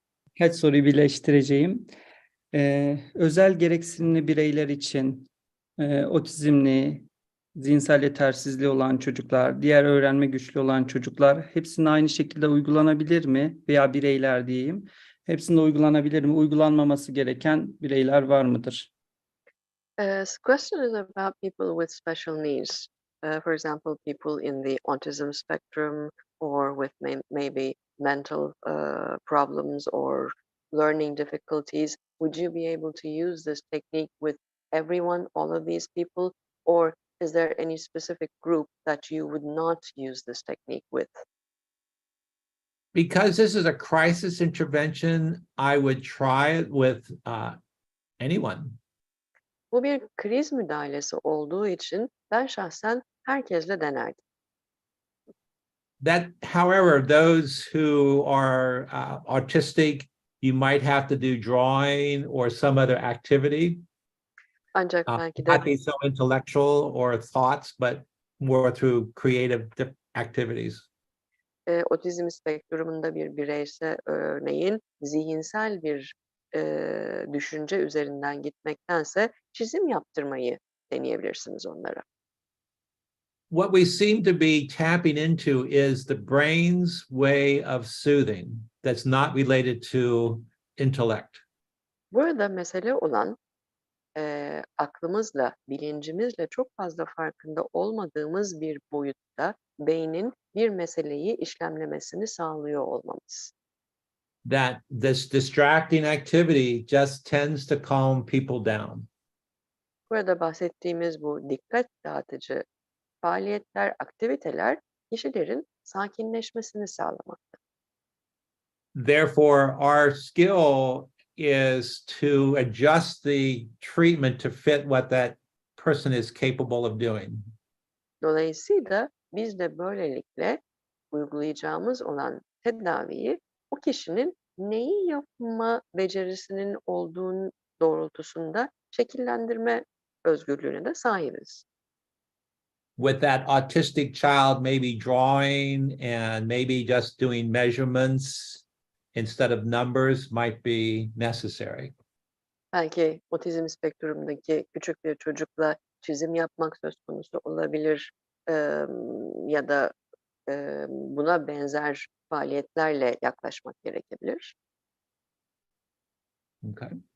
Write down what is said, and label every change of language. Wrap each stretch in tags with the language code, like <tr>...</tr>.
<tr>Birkaç soruyu birleştireceğim. Özel gereksinimli bireyler için otizmli, zihinsel yetersizliği olan çocuklar, diğer öğrenme güçlüğü olan çocuklar hepsinde aynı şekilde uygulanabilir mi? Veya bireyler diyeyim. Hepsinde uygulanabilir mi? Uygulanmaması gereken bireyler var mıdır?</tr> <en>This question is about people with special needs. For example, people in the autism spectrum or with maybe mental problems or learning difficulties. Would you be able to use this technique with everyone, all of these people, or is there any specific group that you would not use this technique with? Because this is a crisis intervention, I would try it with anyone.</en> <tr>Bu bir kriz müdahalesi olduğu için ben şahsen herkesle denerdim.</tr> <en>That, however, those who are autistic, you might have to do drawing or some other activity.</en> <tr>Ancak belki de</tr> <en>Not be so intellectual or thoughts, but more through creative activities.</en> <tr>Otizm spektrumunda bir bireyse örneğin zihinsel bir düşünce üzerinden gitmektense çizim yaptırmayı deneyebilirsiniz onlara.</tr> <en>What we seem to be tapping into is the brain's way of soothing that's not related to intellect.</en> <tr>Burada mesele olan aklımızla, bilincimizle çok fazla farkında olmadığımız bir boyutta beynin bir meseleyi işlemlemesini sağlıyor olmamız.</tr> <en>That this distracting activity just tends to calm people down.</en> <tr>Burada bahsettiğimiz bu dikkat dağıtıcı faaliyetler, aktiviteler kişilerin sakinleşmesini sağlamakta.</tr> <en>Therefore, our skill is to adjust the treatment to fit what that person is capable of doing.</en> <tr>Dolayısıyla biz de böylelikle uygulayacağımız olan tedaviyi o kişinin neyi yapma becerisinin olduğu doğrultusunda şekillendirme özgürlüğüne de sahibiz.</tr> <en>With that autistic child, maybe drawing and maybe just doing measurements instead of numbers might be necessary.</en> <tr>Belki otizm spektrumundaki küçük bir çocukla çizim yapmak söz konusu olabilir ya da buna benzer faaliyetlerle yaklaşmak gerekebilir.</tr> <en>Okay.</en>